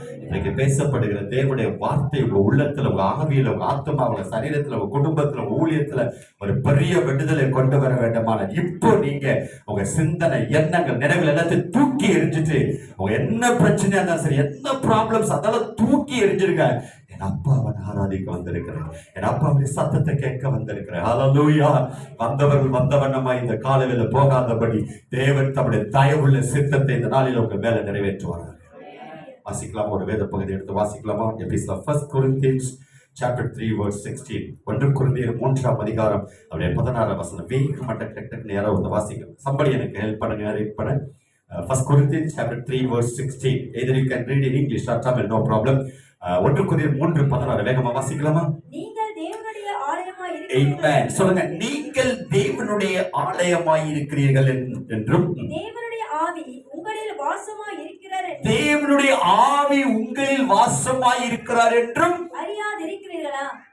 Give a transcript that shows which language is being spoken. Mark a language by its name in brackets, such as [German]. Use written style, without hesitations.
[Tamil] இன்றைக்கு பேசப்படுகிற தேவனுடைய வார்த்தை உங்க உள்ளத்துல, உங்க ஆவியில, உங்க ஆத்மாவில, சரீரத்துல, உங்க குடும்பத்துல, உங்க ஊழியத்துல ஒரு பெரிய விடுதலை கொண்டு வர வேண்டுமான இப்போ நீங்க உங்க சிந்தனை, எண்ணங்கள், நினைவுகள் எல்லாத்தையும் தூக்கி எரிஞ்சிட்டு, உங்க என்ன பிரச்சனையா இருந்தாலும் சரி, என்ன ப்ராப்ளம்ஸ் அதெல்லாம் தூக்கி எரிஞ்சிருங்க. என் அப்பாவை ஆராதிக்க வந்திருக்கிறேன், என் அப்பாவுடைய சத்தத்தை கேட்க வந்திருக்கிறேன். ஹல்லேலூயா. வந்தவர்கள் வந்தவண்ணமா இந்த காலையில போகாதபடி தேவன் தம்முடைய தயவுள்ள சித்தத்தை இந்த நாளில் உங்க மேல நிறைவேற்றுவார். வாசிக்கலாமா? ஒரு வேத பகுதி எடுத்து வாசிக்கலாமா? [English] Episode 1 Corinthians chapter 3 verse 16. [Tamil] 1 கொரிந்தியர் 3ஆம் அதிகாரம் அப்படியே 16ஆம் வசனம். வேகமா டக்கு யாராவது வாசிங்க. சம்படி எனக்கு ஹெல்ப் பண்ணுங்க, ரீட் பண்ண. [English] 1 Corinthians chapter 3 verse 16. Either you can read in English or Tamil, no problem. [Tamil] 1 கொரிந்தியர் 3:16 வேகமா வாசிக்கலாமா? நீங்கள் தேவனுடைய ஆலயமாய் இருக்கிறீர்கள். ஆமென். சொல்லுங்க. நீங்கள் தேவனுடைய ஆலயமாய் இருக்கிறீர்கள் என்றும் தேவனுடைய ஆவி உங்களில் வாசமாய் இருக்கிறார் என்றும் தேவனுடைய ஆவி உங்களில் வாசமாய் இருக்கிறார் என்றும் அறியாதிருக்கிறீர்களா?